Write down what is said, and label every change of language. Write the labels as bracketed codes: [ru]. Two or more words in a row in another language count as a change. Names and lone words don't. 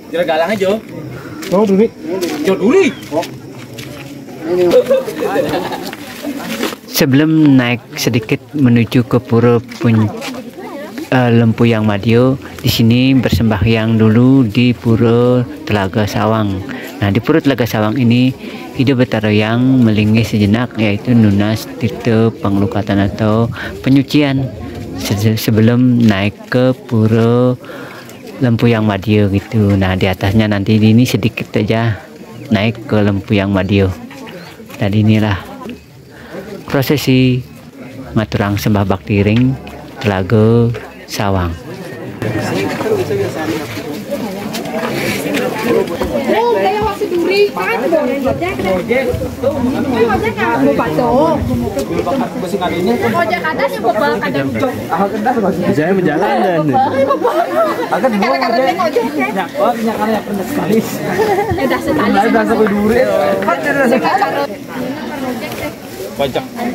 [id] Sebelum naik sedikit menuju ke Pura Lempuyang Madya, di sini bersembahyang dulu di Pura Telaga Sawang. Nah, di Pura Telaga Sawang ini Ida Betara yang melingih sejenak, yaitu [ban] nunas tirta penglukatan [id] atau penyucian sebelum naik ke Pura Lempuyang Madya gitu. Nah, di atasnya nanti ini sedikit saja naik ke Lempuyang Madya. Dan inilah prosesi [ban] ngaturang sembah bakti ring [id] Telaga Sawang. Saya menjalan dan pajak.